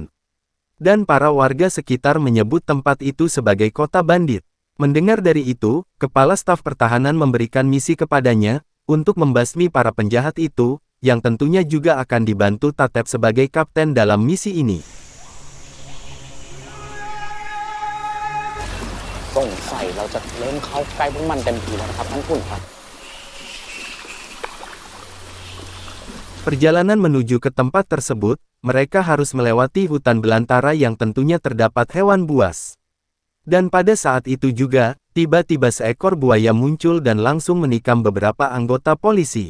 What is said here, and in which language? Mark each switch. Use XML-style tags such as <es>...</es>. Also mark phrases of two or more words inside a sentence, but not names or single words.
<id>Dan para warga sekitar menyebut tempat itu sebagai kota bandit. Mendengar dari itu, kepala staf pertahanan memberikan misi kepadanya, untuk membasmi para penjahat itu, yang tentunya juga akan dibantu Tatep sebagai kapten dalam misi ini.</id> <th>สงสัยเราจะเริ่มเข้าใกล้พวกมันเต็มทีแล้วนะครับท่านขุนครับ</th> <id>Perjalanan menuju ke tempat tersebut, mereka harus melewati hutan belantara yang tentunya terdapat hewan buas. Dan pada saat itu juga, tiba-tiba seekor buaya muncul dan langsung menikam beberapa anggota polisi.</id>